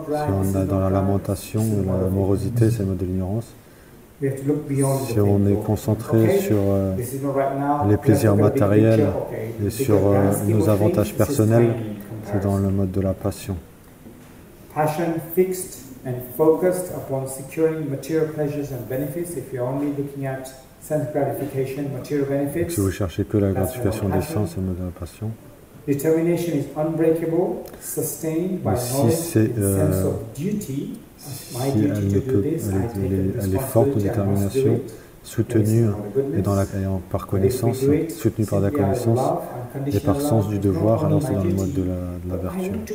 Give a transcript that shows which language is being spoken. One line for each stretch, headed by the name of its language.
French: on est dans la lamentation, la morosité, c'est le mode de l'ignorance. Si on est concentré sur les plaisirs matériels et sur nos avantages personnels, c'est dans le mode de la passion.
English: Passion fixed and focused upon securing material pleasures and benefits. If you're only looking at sense gratification, material benefits.
French: Donc, si vous cherchez que la gratification des sens, c'est le mode de la passion.
English: Determination is unbreakable, sustained by knowledge and sense of duty. My duty to do this, I take
French: elle est forte de détermination, soutenue et par connaissance, soutenue par la connaissance et par sens du devoir, alors c'est dans le mode de la vertu.